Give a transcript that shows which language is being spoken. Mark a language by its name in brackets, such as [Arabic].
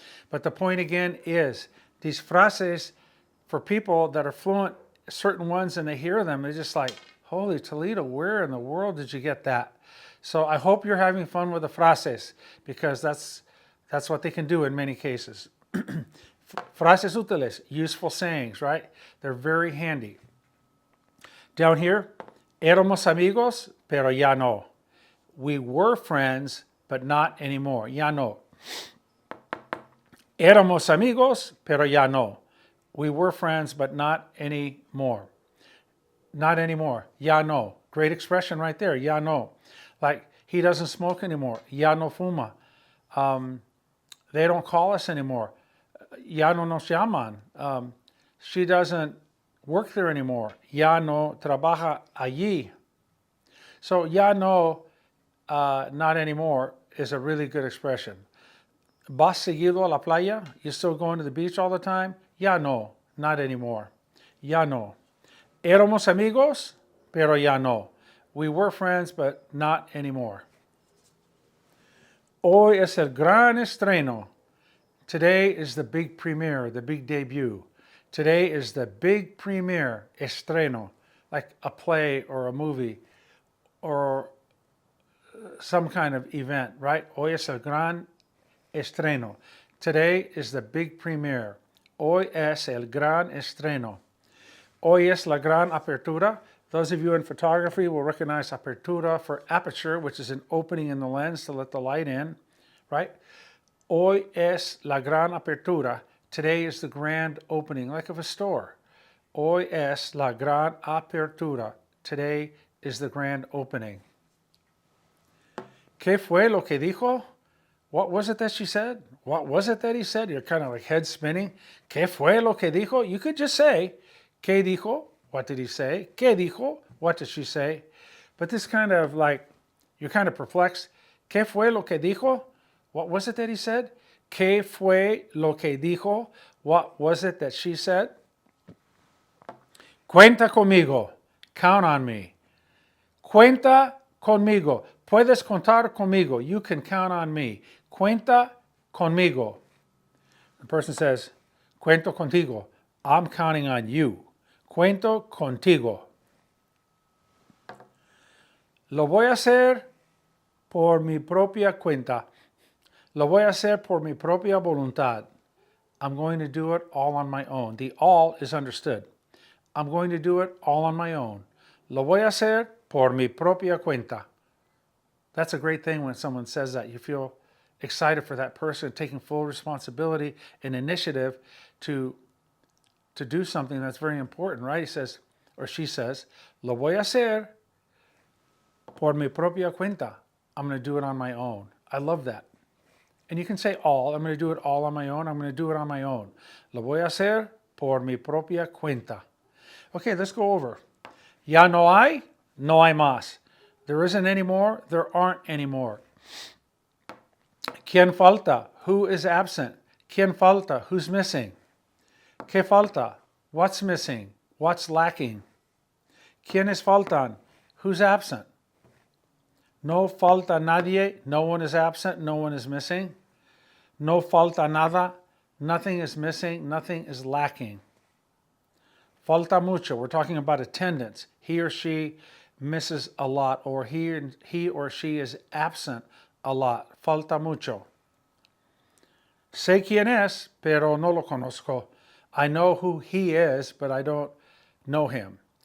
[English] But the point again is, these frases, for people that are fluent, certain ones, and they hear them, they're just like, holy Toledo, where in the world did you get that? So I hope you're having fun with the frases, because that's what they can do in many cases. [Spanish] Frases útiles, [English] useful sayings, right? They're very handy. [Spanish] Down here, éramos amigos, pero ya no. [English] We were friends, but not anymore. [Spanish] Ya no. Éramos amigos, pero ya no. [English] We were friends, but not anymore. Not anymore. [Spanish] Ya no. [English] Great expression right there. Ya no. Like, he doesn't smoke anymore. [Spanish] Ya no fuma. [English] They don't call us anymore. [Spanish] Ya no nos llaman. [English] She doesn't work there anymore. [Spanish] Ya no trabaja allí. [English] So [Spanish] ya no, [English] not anymore, is a really good expression. [Spanish] ¿Vas seguido a la playa? [English] You still going to the beach all the time? [Spanish] Ya no, [English] not anymore. [Spanish] Ya no. Éramos amigos, pero ya no. [English] We were friends, but not anymore. [Spanish] Hoy es el gran estreno. [English] Today is the big premiere, the big debut. Today is the big premiere, estreno, like a play or a movie or some kind of event, right? [Spanish] Hoy es el gran estreno. [English] Today is the big premiere. [Spanish] Hoy es el gran estreno. Hoy es la gran apertura. [English] Those of you in photography will recognize apertura for aperture, which is an opening in the lens to let the light in, right? [Spanish] Hoy es la gran apertura. [English] Today is the grand opening, like of a store. [Spanish] Hoy es la gran apertura. [English] Today is the grand opening. [Spanish] ¿Qué fue lo que dijo? [English] What was it that she said? What was it that he said? You're kind of like head spinning. [Spanish] ¿Qué fue lo que dijo? [English] You could just say, [Spanish] ¿qué dijo? [English] What did he say? [Spanish] ¿Qué dijo? [English] What did she say? But this kind of like, you're kind of perplexed. [Spanish] ¿Qué fue lo que dijo? [English] What was it that he said? [Spanish] ¿Qué fue lo que dijo? [English] What was it that she said? [Spanish] Cuenta conmigo. [English] Count on me. [Spanish] Cuenta conmigo. Puedes contar conmigo. [English] You can count on me. [Spanish] Cuenta conmigo. [English] The person says, [Spanish] cuento contigo. [English] I'm counting on you. [Spanish] Cuento contigo. Lo voy a hacer por mi propia cuenta. Lo voy a hacer por mi propia voluntad. [English] I'm going to do it all on my own. The all is understood. I'm going to do it all on my own. [Spanish] Lo voy a hacer por mi propia cuenta. [English] That's a great thing when someone says that. You feel excited for that person taking full responsibility and initiative to do something that's very important, right? He says, or she says, [Spanish] lo voy a hacer por mi propia cuenta. [English] I'm going to do it on my own. I love that. And you can say all. I'm going to do it all on my own. I'm going to do it on my own. [Spanish] Lo voy a hacer por mi propia cuenta. [English] Okay, let's go over. [Spanish] Ya no hay más. [English] There isn't any more. There aren't any more. [Spanish] ¿Quién falta? [English] Who is absent? [Spanish] ¿Quién falta? [English] Who's missing? [Spanish] ¿Qué falta? [English] What's missing? What's lacking? [Spanish] ¿Quiénes faltan? [English] Who's absent? [Spanish] No falta nadie. [English] No one is absent. No one is missing. [Spanish] No falta nada. [English] Nothing is missing. Nothing is lacking. [Spanish] Falta mucho. [English] We're talking about attendance. He or she misses a lot, or he or she is absent a lot. [Spanish] Falta mucho. Sé quién es, pero no lo conozco. [English] I know who he is, but I don't know him.